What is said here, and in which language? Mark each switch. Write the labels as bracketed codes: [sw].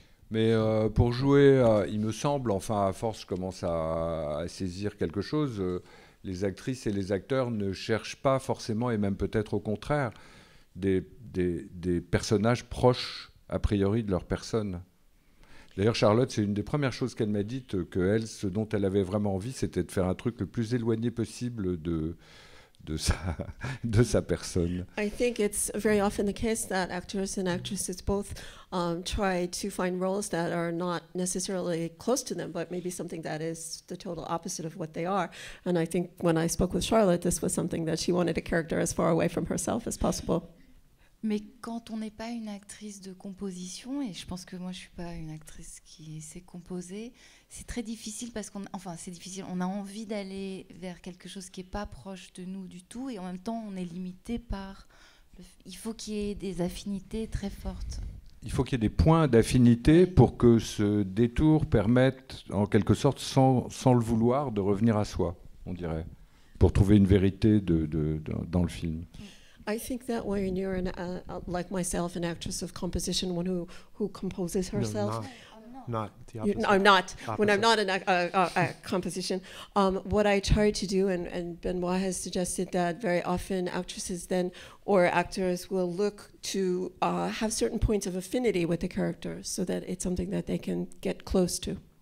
[fr] Mais pour jouer, il me semble, enfin à force je commence à saisir quelque chose, les actrices et les acteurs ne cherchent pas forcément, et même peut-être au contraire, des personnages proches a priori de leur personne. D'ailleurs Charlotte, c'est une des premières choses qu'elle m'a dites, que elle, ce dont elle avait vraiment envie, c'était de faire un truc le plus éloigné possible de sa personne. [en] I think it's very often the case that actors and actresses both try to find roles that are not necessarily close to them, but maybe something that is the total opposite of what they are. And I think when I spoke with Charlotte, this was something that she wanted a character as far away from herself as possible. [fr] Mais quand on n'est pas une actrice de composition, et je pense que moi je suis pas une actrice qui sait composer, c'est très difficile parce c'est difficile. On a envie d'aller vers quelque chose qui est pas proche de nous du tout, et en même temps on est limité par. Il faut qu'il y ait des affinités très fortes. Il faut qu'il y ait des points d'affinité pour que ce détour permette, en quelque sorte, sans le vouloir, de revenir à soi, on dirait, pour trouver une vérité dans le film. [en] I think that when you're like myself, an actress of composition, one who composes herself. Not the opposite. I'm not. Opposite. When I'm not a composition, what I try to do, and Benoit has suggested that very often actresses then or actors will look to have certain points of affinity with the characters, so that it's something that they can get close to.